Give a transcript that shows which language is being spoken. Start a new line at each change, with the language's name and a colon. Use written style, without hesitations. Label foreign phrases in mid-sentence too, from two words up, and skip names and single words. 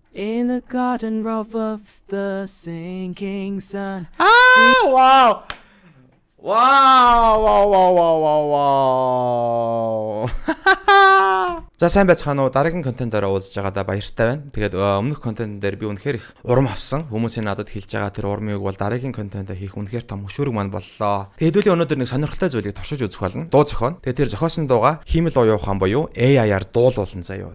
English: In the garden grove of the sinking sun. 와우. 와우.
Mongolian: За сайн байцгаана уу. Дараагийн контентоор уулзж байгаадаа баяртай байна. Тэгээд өмнөх контент дээр би үнэхээр их урам авсан. Хүмүүсийн надад хэлж байгаа тэр урмыг бол дараагийн контентоо хийх үнэхээр том хөшүүрэг маань боллоо. Тэгээд хэдүүлээ өнөөдөр нэг сонирхолтой зүйлийг туршиж үзэх болно. Дуу зохион. Тэгээд тэр зохиосон дууга хиймэл оюу ухаан буюу AI-аар дуулуулсан заяа.